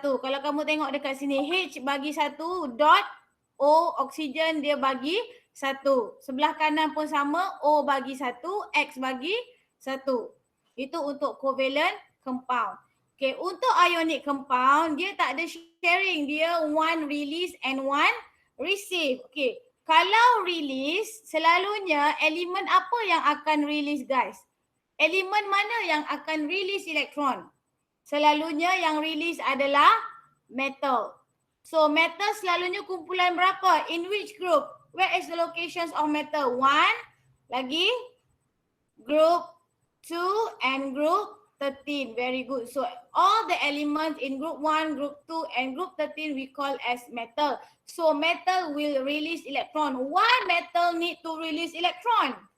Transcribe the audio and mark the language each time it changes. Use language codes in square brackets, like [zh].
[ms] Kalau kamu tengok dekat sini, H bagi 1 dot, O oksigen dia bagi 1. Sebelah kanan pun sama, O bagi 1, X bagi 1. Itu untuk covalent compound. Okay, untuk ionic compound, dia tak ada sharing. [en] Dia one release and one receive. [ms] Okay, kalau release, selalunya elemen apa yang akan release guys? Elemen mana yang akan release elektron? Selalunya yang release adalah metal. [en] So metal [ms] selalunya kumpulan berapa? [en] In which group? Where is the locations of metal? 1, lagi group 2 and group 13. Very good. So all the elements in group 1, group 2 and group 13 we call as metal. So metal will release electron. Why metal need to release electron?